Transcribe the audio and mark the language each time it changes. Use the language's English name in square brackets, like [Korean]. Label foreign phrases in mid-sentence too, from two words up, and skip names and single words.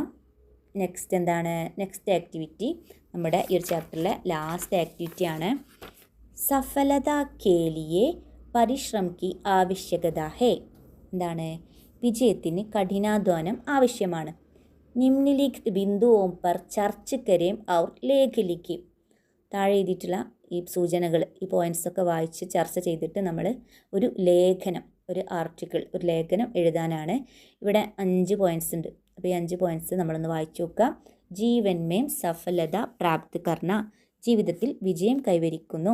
[Malayalam] നെക്സ്റ്റ് എന്താണ്? നെക്സ്റ്റ് ആക്ടിവിറ്റി നമ്മുടെ ഈ ഒരു ചാപ്റ്ററിലെ ലാസ്റ്റ് ആക്ടിവിറ്റിയാണ്. [Hindi] सफलता के लिए परिश्रम की आवश्यकता है. [Malayalam] എന്താണ്? വിജയത്തിന് കഠിനാധ്വാനം ആവശ്യമാണ്. [Hindi] निम्नलिखित बिंदुओं पर चर्चा करें और लेख लिखें. [Malayalam] താഴെ എഴുതിയിട്ടുള്ള ഈ സൂചനകൾ, ഈ പോയിൻറ്റ്സൊക്കെ വായിച്ച് ചർച്ച ചെയ്തിട്ട് നമ്മൾ ഒരു ലേഖനം, ഒരു ആർട്ടിക്കിൾ, ഒരു ലേഖനം എഴുതാനാണ്. ഇവിടെ 5 പോയിൻറ്റ്സ് ഉണ്ട്. അപ്പോൾ ഈ 5 പോയിൻറ്റ്സ് നമ്മളൊന്ന് വായിച്ചു നോക്കാം. [Hindi] जीवन में सफलता प्राप्त करना, [Malayalam] ജീവിതത്തിൽ വിജയം കൈവരിക്കുന്നു.